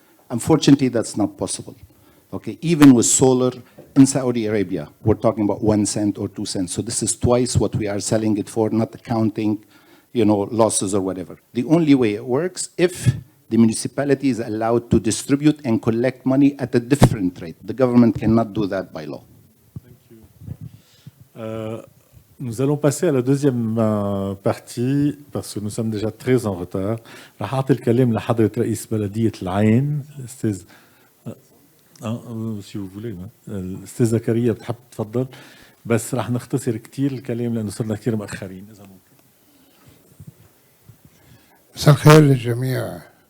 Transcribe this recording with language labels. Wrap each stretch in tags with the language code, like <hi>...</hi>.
<en>Unfortunately, that's not possible. Okay, even with solar in Saudi Arabia, we're talking about 1 cent or 2 cents. So this is twice what we are selling it for, not accounting, losses or whatever. The only way it works if the municipality is allowed to distribute and collect money at a different rate. The government cannot do that by law. Thank you.</en> <fr>Nous allons passer à la deuxième partie parce que nous sommes déjà très en retard.</fr> <ar>رح أعطي الكلام لحضرة رئيس بلدية العين الأستاذ</ar> <fr>si vous voulez</fr> <ar>الأستاذ زكريا بتحب تفضل بس رح نختصر كتير الكلام لأنه صرنا كتير مأخرين إذا ممكن. مساء الخير للجميع.</ar>